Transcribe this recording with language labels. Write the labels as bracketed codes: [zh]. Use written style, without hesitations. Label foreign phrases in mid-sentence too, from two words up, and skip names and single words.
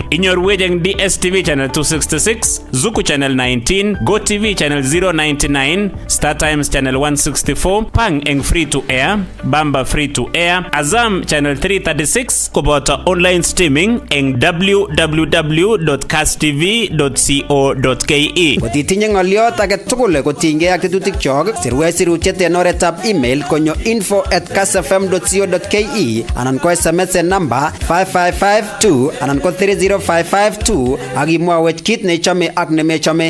[kln] Inyorwech eng DSTV channel 266, Zuku channel 19, GoTV channel 099, Star Times channel 164, Pang eng [en] free to air, [kln] Bamba [en] free to air, [kln] Azam channel 336 koboto [en] online streaming [kln] eng www.kasstv.co.ke. Kotitinye ng'oliot age tugul kotinygei ak tetutik sirwe sirutiet en oretab email konyo info@kassfm.co.ke anan ko SMS en number 5552 anan ko 30552 ak imwawech kit nechome ak nemechome.